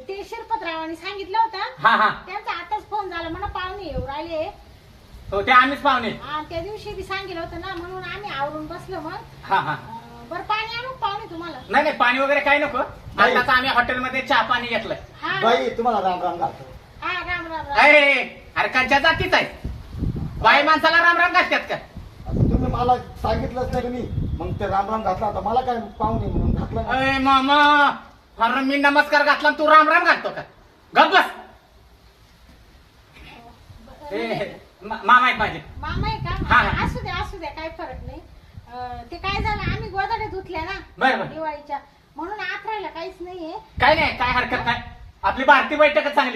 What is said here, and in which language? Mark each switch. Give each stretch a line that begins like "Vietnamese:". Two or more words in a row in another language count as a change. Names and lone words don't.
Marathi: ते शिरपतरावांनी सांगितलं होतं हा हा त्यांचा आताच फोन झाला म्हणा पाहुणे येऊ राहिले. हो ते आम्हीच पाहुणे. हा, त्या दिवशी बी सांगितलं होतं ना म्हणून आम्ही आवरून बसलो मग. हा हा बरं पाणी आणू का पाहुणे तुम्हाला? नाही पाणी वगैरे काही नको. आताच आम्ही हॉटेलमध्ये चहा पाणी घेतलंय. हा बाई तुम्हाला राम राम घालतो. हा राम राम राम. अरे कंच्या जातीच आहे. बाई माणसाला राम राम घालतात का? आता तुम्ही मला सांगितलंच नाही तुम्ही, मग ते राम राम घातला. आता मला काय पाहुणे म्हणून घातलं ना. अरे मामा अरे मी नमस्कार घातला आणि तू राम राम घालतो का? गप बस. मामा आहेत माझे. मामा आहे हा, का? हा. असू द्या काही फरक नाही. ते काय झालं आम्ही गोदाडे धुतल्या ना बरं. दिवाळीच्या, म्हणून आत राहिला काहीच नाहीये. काय नाही काय हरकत नाही. आपली भारतीय बैठकच चांगली.